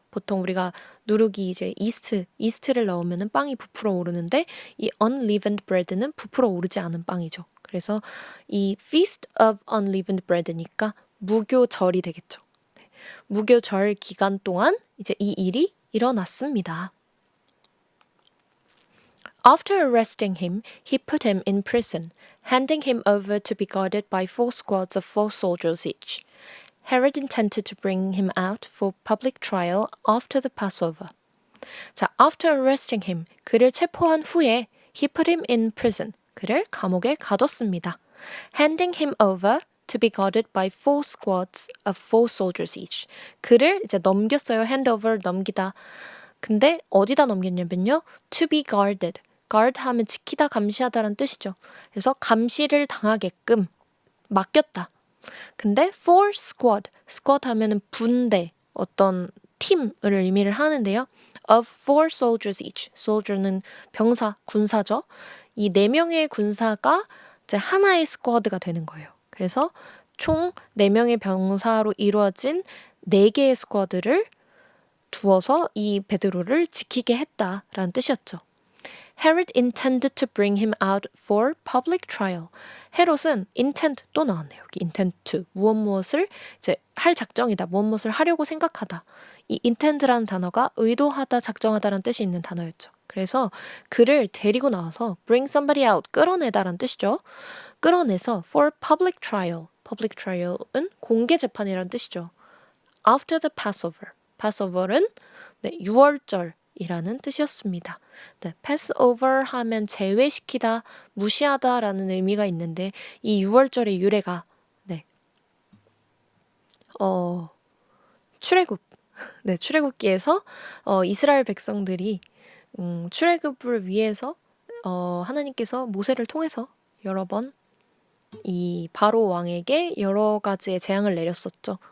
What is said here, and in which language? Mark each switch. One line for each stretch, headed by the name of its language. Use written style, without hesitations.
Korean: 보통 우리가 누룩이 이제 이스트를 넣으면은 빵이 부풀어 오르는데 이 unleavened bread는 부풀어 오르지 않은 빵이죠. 그래서 이 feast of unleavened bread니까 무교절이 되겠죠. 무교절 기간 동안 이제 이 일이 일어났습니다.
English: After arresting him, he put him in prison, handing him over to be guarded by 4 squads of 4 soldiers each. Herod intended to bring him out for public trial after the Passover.
Korean: 자,
English: after arresting him,
Korean: 그를 체포한 후에
English: he put him in prison,
Korean: 그를 감옥에 가뒀습니다.
English: Handing him over to be guarded by 4 squads of 4 soldiers each.
Korean: 그를 이제 넘겼어요. hand over, 넘기다. 근데 어디다 넘겼냐면요.
English: to be guarded.
Korean: guard 하면 지키다, 감시하다라는 뜻이죠. 그래서 감시를 당하게끔 맡겼다. 근데 4 squad 하면은 분대, 어떤 팀을 의미를 하는데요.
English: of 4 soldiers each. soldier는
Korean: 병사, 군사죠. 이 4명의 군사가 이제 하나의 squad가 되는 거예요. 그래서 총 4명의 병사로 이루어진 4개의 squad를 두어서 이 베드로를 지키게 했다라는 뜻이었죠.
English: Herod intended to bring him out for public trial.
Korean: 헤롯은 intend 또 나왔네요. 여기 intend to, 무엇을 이제 할 작정이다, 무엇을 하려고 생각하다. 이 intend라는 단어가 의도하다, 작정하다라는 뜻이 있는 단어였죠. 그래서 그를 데리고 나와서
English: bring somebody out,
Korean: 끌어내다라는 뜻이죠. 끌어내서
English: for public trial.
Korean: public trial은 공개 재판이라는 뜻이죠.
English: After the Passover.
Korean: Passover는 6월절, 이라는 뜻이었습니다. 네, Passover 하면 제외시키다, 무시하다라는 의미가 있는데 이 6월절의 유래가 네, 출애굽, 네, 출애굽기에서 이스라엘 백성들이 출애굽을 위해서 하나님께서 모세를 통해서 여러 번 이 바로 왕에게 여러 가지의 재앙을 내렸었죠.